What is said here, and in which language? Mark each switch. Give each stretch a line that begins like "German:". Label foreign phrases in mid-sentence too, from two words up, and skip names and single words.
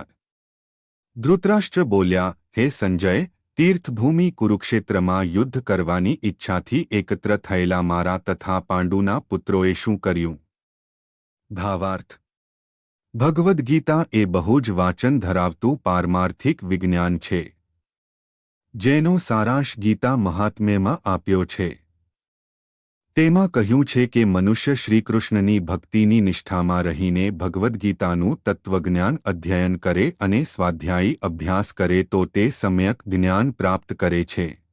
Gujarati: ધૃતરાષ્ટ્ર બોલ્યા, હે સંજય, તીર્થભૂમિ કુરુક્ષેત્રમા યુદ્ધ કરવાની ઇચ્છાથી એકત્ર થયેલા મારા તથા પાંડુના પુત્રોએ શું કર્યું। ભાવાર્થ। ભગવદ્ ગીતા એ બહુ જ વાચન धरावતું પારમાર્થિક વિજ્ઞાન છે, જેનો સારાંશ ગીતા મહાત્મ્યમાં આપ્યો છે। તેમાં કહ્યું છે કે મનુષ્ય શ્રીકૃષ્ણની ભક્તિની નિષ્ઠામાં રહીને ભગવદ્ ગીતાનું તત્વજ્ઞાન અધ્યયન કરે અને સ્વાધ્યાયી અભ્યાસ કરે તો તે સમ્યક જ્ઞાન પ્રાપ્ત કરે છે।